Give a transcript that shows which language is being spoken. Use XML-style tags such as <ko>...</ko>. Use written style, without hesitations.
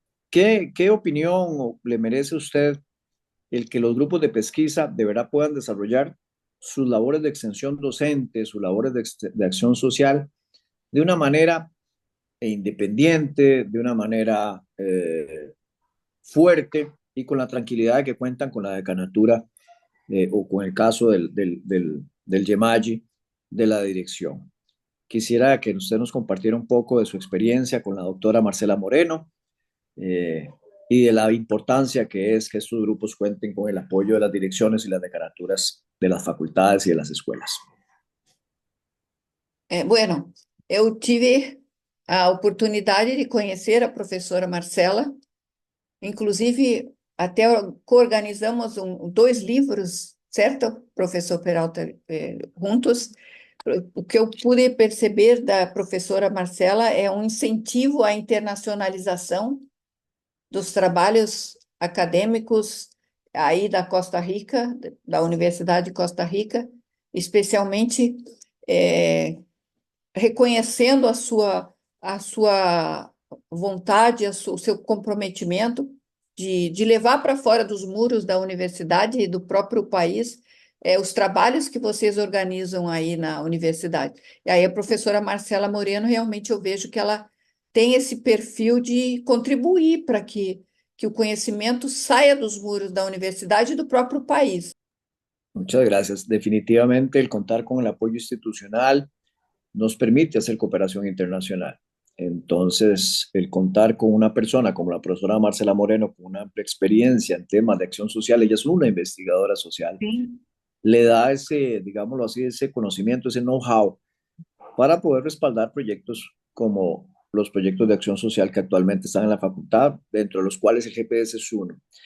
<es>¿Qué opinión le merece a usted el que los grupos de pesquisa de verdad puedan desarrollar sus labores de extensión docente, sus labores de acción social de una manera independiente, de una manera fuerte y con la tranquilidad de que cuentan con la decanatura o con el caso del Yemayi de la dirección? Quisiera que usted nos compartiera un poco de su experiencia con la doctora Marcela Moreno y de la importancia que es que estos grupos cuenten con el apoyo de las direcciones y las decanaturas de las facultades y de las escuelas.</es> <pt>Bueno, eu tive a oportunidade de conhecer a professora Marcela, inclusive até coorganizamos dois livros, certo, professor Peralta, juntos. O que eu pude perceber da professora Marcela é um incentivo à internacionalização dos trabalhos acadêmicos aí da Costa Rica, da Universidade de Costa Rica, especialmente reconhecendo a sua vontade, o seu comprometimento de levar para fora dos muros da universidade e do próprio país os trabalhos que vocês organizam aí na universidade. E aí a professora Marcela Moreno, realmente eu vejo que ela tem esse perfil de contribuir para que o conhecimento saia dos muros da universidade e do próprio país.</pt> <es>Muchas gracias. Definitivamente el contar con el apoyo institucional nos permite hacer cooperación internacional. Entonces, el contar con una persona como la profesora Marcela Moreno, con una amplia experiencia en temas de acción social, ella es una investigadora social,</es> <pt>Sim.</pt> <es>le da ese, digámoslo así, ese conocimiento, ese know-how para poder respaldar proyectos como los proyectos de acción social que actualmente están en la facultad, dentro de los cuales el GPS es uno.</es>